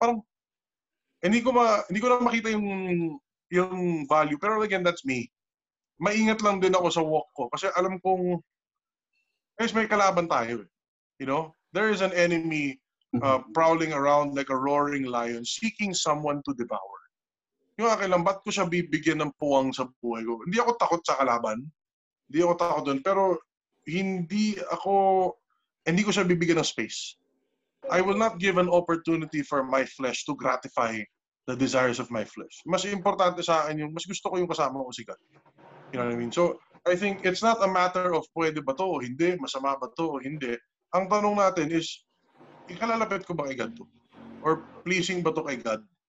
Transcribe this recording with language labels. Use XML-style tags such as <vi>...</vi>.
<tl>Parang, hindi ko na makita yung value. Pero again, that's me. Maingat lang din ako sa walk ko. Kasi alam kong, guys, may kalaban tayo.</tl> <en>There is an enemy prowling around like a roaring lion, seeking someone to devour.</en> <tl>Yung akin lang, ba't ko siya bibigyan ng puwang sa buhay ko? Hindi ako takot sa kalaban. Hindi ako takot doon. Pero hindi ko siya bibigyan ng space.</tl> <en>I will not give an opportunity for my flesh to gratify the desires of my flesh.</en> <tl>Mas importante sa akin mas gusto ko yung kasama ko si God.</tl> <en>You know what I mean? So, I think it's not a matter of</en> <tl>pwede ba to o hindi,</tl> <en>masama ba to o hindi.</en> <tl>Ang tanong natin is, ikalalapit ko ba kay God to? Or pleasing ba to kay God?</tl>